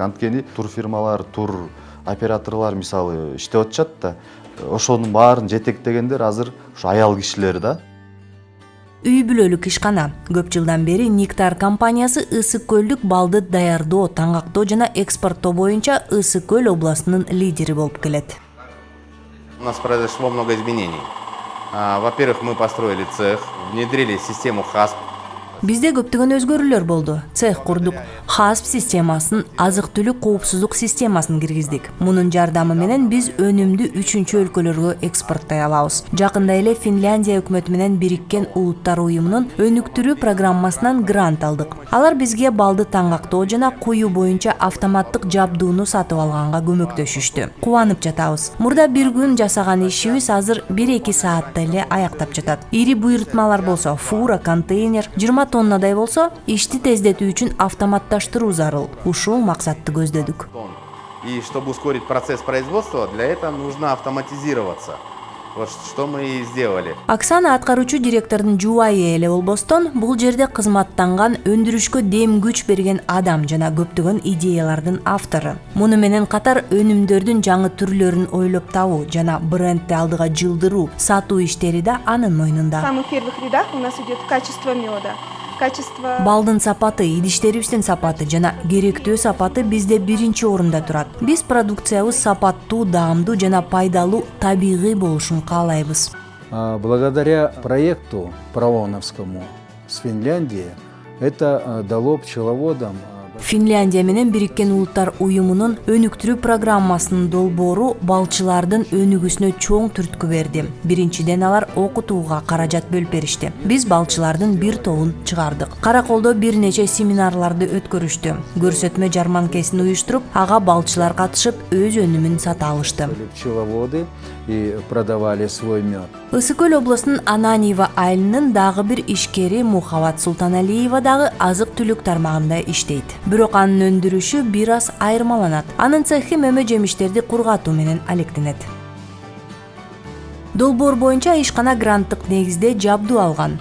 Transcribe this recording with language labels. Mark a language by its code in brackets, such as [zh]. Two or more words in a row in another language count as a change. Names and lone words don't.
[ky] Анткени тур фирмалар, тур операторлор мисалы иштеп атышат да. Ошонун баарын жетектегендер азыр ушу аял кишилер да. Үй бүлөлүк ишкана. Көп жылдан бери Нектар компаниясы Ысык көлдүк балды даярдоо, таңактоо жана экспорттоо боюнча Ысык көл областынын лидери болуп келет. [ru] У нас произошло много изменений. Во-первых, мы построили цех, внедрили систему ХАСП. [ky] Бизде көптөгөн өзгөрүүлөр болду. Цех курдук. ХАСП системасын, азык-түлүк коопсуздук системасын киргиздик. Мунун жардамы менен биз өнүмдү 3-чү өлкөлөргө экспорттой алабыз. Жакында эле Финляндия өкмөтү менен Бириккен Улуттар уюмунун өнүктүрүү программасынан грант алдык. Алар бизге балды таңактоо жана куюу боюнча автоматтык жабдууну сатып алганга көмөктөшүштү. Кубанып жатабыз. Мурда бир күн жасаган ишибиз азыр 1-2 саатта эле аяктап жатат. Ири буйртмалар болсо, фура, контейнер 20 тоннадай болсо, ишти тездетүү үчүн автоматташтыруу зарыл. Ушул максатты көздөдүк. [ru] И чтобы ускорить процесс производства, для этого нужно автоматизироваться. Вот что мы и сделали. [ky] Оксана аткаруучу директордун жубайы эле болбостон, бул жерде кызматтанган, өндүрүшкө дем күч берген адам жана көптөгөн идеялардын автору. Муну менен катар өнүмдөрдүн жаңы түрлөрүн ойлоп табуу жана брендти алдыга жылдыруу, сатуу иштери да анын мойнунда. [ru] В самых первых рядах у нас идет качество меда. качество. [ky] Балдын сапаты, идиштерибиздин сапаты жана керектүү сапаты бизде биринчи орунда турат. Биз продукциябыз сапаттуу, даамдуу жана пайдалуу, табигый болушун каалайбыз. [ru] Благодаря проекту Паралоновскому с Финляндией это дало пчеловодам. [ky] Финляндия менен Бириккен Улуттар Уюмунун өнүктүрүү программасынын долбоору балчылардын өнүгүүсүнө чоң түрткү берди. Биринчиден алар окутууга каражат бөлүп беришти. Биз балчылардын бир тобун чыгардык. Караколдо бир нече семинарларды өткөрүштү. Көрсөтмө жарманкесин уюштуруп, ага балчылар катышып өз өнүмүн сата алышты. [ru] Пчеловоды и продавали свой мед. [ky] Ысык Көл облусунун Ананиева айылынын дагы бир ишкери Мухабат Султаналиева дагы азык-түлүк тармагында иштейт. Бирок анын өндүрүшү бир аз айырмаланат. Анын цехи мөмө жемиштерди кургатуу менен алектенет. Долбоор боюнча ишкана гранттык негизде жабдуу алган.